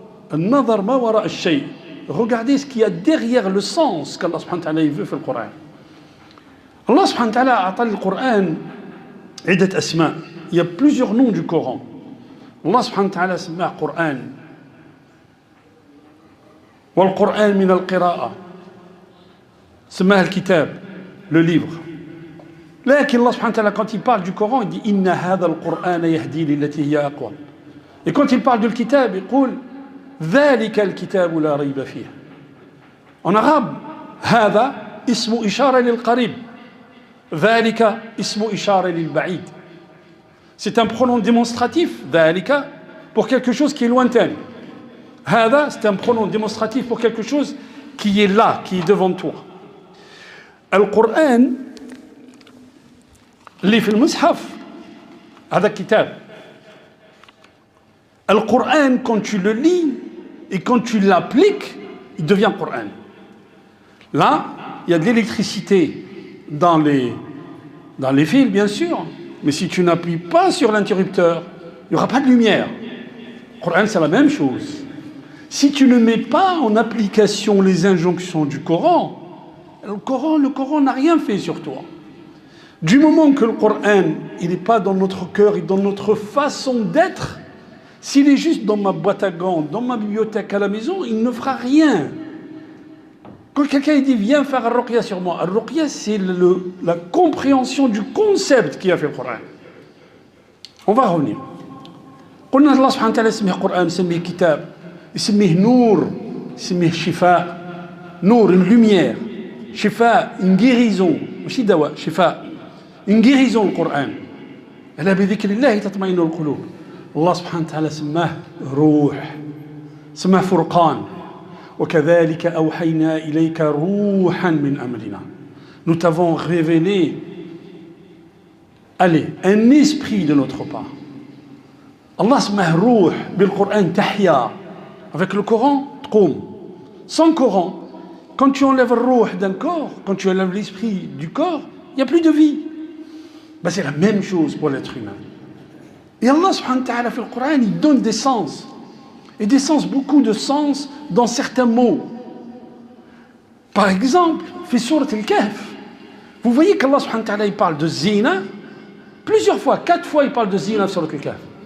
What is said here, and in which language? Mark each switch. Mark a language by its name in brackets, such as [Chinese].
[French] Regardez ce qu'il y a derrière le sens qu'Allah subhanahu wa ta'ala veut faire le Coran. Allah subhanahu wa ta'ala a appelé le Coran [Arabic] عدة أسماء. [French] Il y a plusieurs noms du Coran. Allah subhanahu wa ta'ala [Arabic] سماه [French] Coran. [Arabic] والقرآن من القراءة سماه الكتاب, [French] le livre. [Arabic] لكن الله سبحانه وتعالى [French] quand il parle du Coran il dit [Arabic] إن هذا القرآن يهدي للتي هي أقوم. [French] Et quand il parle du kitab il [Arabic] يقول ذلك الكتاب لا ريب فيه. [French] En arabe [Arabic] هذا اسم إشارة للقريب ذلك اسم إشارة للبعيد. [French] C'est un pronom démonstratif ذلك pour quelque chose qui est lointain. هذا c'est un pronom démonstratif pour quelque chose qui est là, qui est devant toi. [Arabic] القرآن اللي في المصحف هذا كتاب. [French] القرآن quand tu le lis et quand tu l'appliques, il devient Coran. Là, il y a de l'électricité dans les fils, bien sûr, mais si tu n'appuies pas sur l'interrupteur, il n'y aura pas de lumière. Le Coran, c'est la même chose. Si tu ne mets pas en application les injonctions du Coran, le Coran n'a rien fait sur toi. Du moment que le Coran, il n'est pas dans notre cœur et dans notre façon d'être, s'il est juste dans ma boîte à gants, dans ma bibliothèque à la maison, il ne fera rien. Quand quelqu'un dit viens faire al-ruqya sur moi, al-ruqya c'est la compréhension du concept qui a fait le Coran. On va revenir. [Arabic] قلنا الله سبحانه وتعالى يسميه قرآن يسميه كتاب يسميه نور يسميه شفاء. [French] نور une lumière, شفاء une guérison, [Arabic] ماشي دواء [French] شفاء une guérison le Coran. [Arabic] ألا بذكر الله تطمئن القلوب. الله سبحانه وتعالى سماه روح سماه فرقان. وكذلك أوحينا إليك روحا من أمرنا. [French] Nous t'avons révélé un esprit de notre part. [Arabic] Allah سماه روح بالقرآن تحيا. [French] Avec le Coran, [Arabic] تقوم. [French] Sans Coran, quand tu enlèves le ruh d'un corps, quand tu enlèves l'esprit du corps, il n'y a plus de vie. Ben, c'est la même chose pour l'être humain. Et Allah subhanahu wa ta'ala fait le Coran, il donne des sens. Et des sens, beaucoup de sens dans certains mots. Par exemple, [Arabic] في سورة الكهف, [French] vous voyez qu'Allah subhanahu wa ta'ala il parle de zina plusieurs fois, 4 fois il parle de zina sur le Kahf.